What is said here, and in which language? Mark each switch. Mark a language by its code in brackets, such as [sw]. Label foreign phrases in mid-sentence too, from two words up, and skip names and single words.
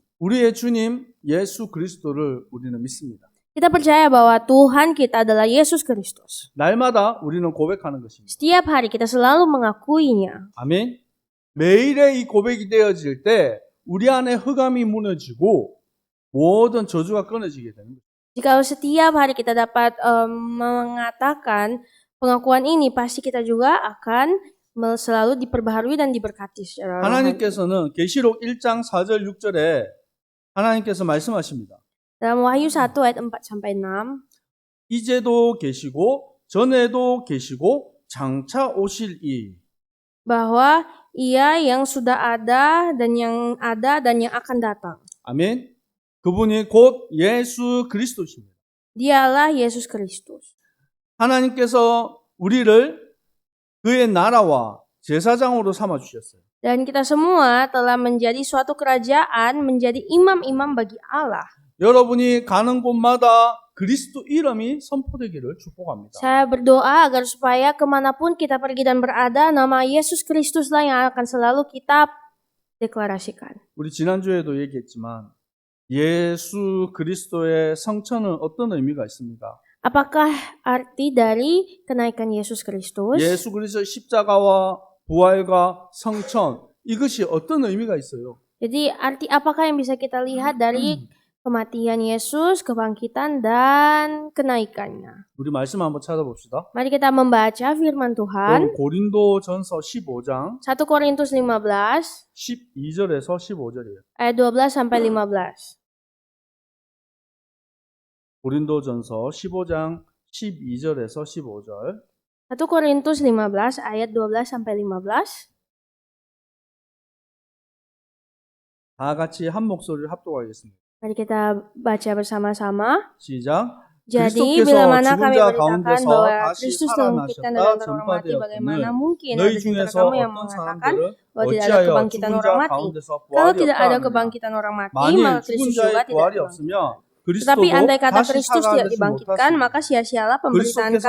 [ko] 우리의 주님 예수 그리스도를 우리는 믿습니다. [id] Kita percaya bahwa Tuhan kita adalah Yesus Kristus. [ko] 날마다 우리는 고백하는 것입니다. [id] Setiap hari kita selalu mengakuinya. [ko] 아멘. 매일의 이 고백이 되어질 때 우리 안에 흑암이 무너지고 모든 저주가 끊어지게 됩니다. [id] Jika setiap hari kita dapat mengatakan pengakuan ini, pasti kita juga akan selalu diperbaharui dan diberkati secara rohani. [ko] 하나님께서는 계시록 1장 4절 6절에 하나님께서 말씀하십니다. [id] Dalam Wahyu 1 ayat 4 sampai 6, [ko] 이제도 계시고 전에도 계시고 장차 오실 이. [id] bahwa Ia yang sudah ada dan yang akan datang. [ko] 아멘. 그분이 곧 예수 그리스도십니다. [id] Dialah Yesus Kristus. [ko] 하나님께서 우리를 그의 나라와 제사장으로 삼아 주셨어요. [id] Dan kita semua telah menjadi suatu kerajaan, menjadi imam-imam bagi Allah. [ko] 여러분이 가는 곳마다 그리스도 이름이 선포되기를 축복합니다. [id] Saya berdoa agar supaya kemanapun kita pergi dan berada, nama Yesus Kristuslah yang akan selalu kita deklarasikan. [ko] 우리 지난주에도 얘기했지만 예수 그리스도의 성천은 어떤 의미가 있습니까? [id] Apakah arti dari kenaikan Yesus Kristus? [ko] 예수 그리스도의 십자가와 부활과 성천 이것이 어떤 의미가 있어요? [id] Jadi arti apakah yang bisa kita lihat dari kematian Yesus, kebangkitan, dan kenaikannya? [ko] 우리 말씀 한번 찾아봅시다. [id] Mari kita membaca firman Tuhan. [ko] 고린도전서 15장 [id] 1 Korintus 15 [ko] 12절에서 15절이에요. [id] ayat 12 sampai 15. [ko] 고린도전서 15장 12절에서 15절. [id] 1 Korintus 15 ayat 12 sampai 15. [ko] 다 같이 한 목소리를 합독하겠습니다. [id] Mari kita baca bersama-sama. [ko] 시작. [id] Jadi [ko] 그리스도께서 [id] bila mana kami [ko] 죽은 자 [id] beritakan [ko] 가운데서 [id] bahwa [ko] 다시 [id] Kristus membangkitkan dari antara orang mati, bagaimana mungkin [ko] 너희 [id] ada di antara [ko] 중에서 [id] kamu yang [ko] 어떤 [id] mengatakan [ko] 사람들은 [id] bahwa tidak ada [ko] 어찌하여 [id] kebangkitan [ko] 죽은 [id] orang [ko] 자 [id] mati? [ko] 가운데서 [id] Kalau [ko] 부활이 [id] tidak [ko] 없다 [id] ada [ko] 하느냐? [id] kebangkitan orang mati, [ko] 만일 [id] maka [ko] 죽은 [id] Kristus juga [ko] 자의 [id] tidak [ko] 부활이 [id] dibangkitkan. [ko] 없으면 [id] Tetapi [ko] 그리스도도 [id] andai kata [ko] 다시 [id] Kristus tidak [ko] 살아나지 [id] dibangkitkan, [ko] 못하시니 [id] maka sia-sialah pemberitaan [ko] 그리스도께서